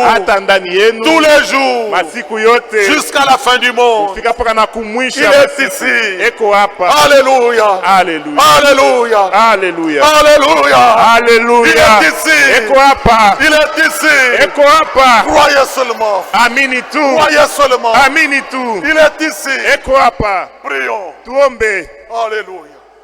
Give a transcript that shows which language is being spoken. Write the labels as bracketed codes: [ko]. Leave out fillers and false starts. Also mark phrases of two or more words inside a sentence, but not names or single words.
[sw] Hata ndani yenu. [fr] tous les jours [sw] Masiku yote. [fr] jusqu'à la fin du monde. [sw] Fika paka na kumwisha. [fr] Il est ici. [sw] Eko hapa. [fr] Alléluia. Alléluia. Alléluia. Alléluia. Alléluia. Alléluia. Il est ici. [sw] Eko hapa. [fr] Il est ici. [sw] Eko hapa. [fr] Croyez seulement. [sw] Amini tu. [fr] Croyez seulement. [sw] Amini tu. [fr] Il est ici. [sw] Eko hapa. [fr] Prions. [sw] Tuombe. Alléluia.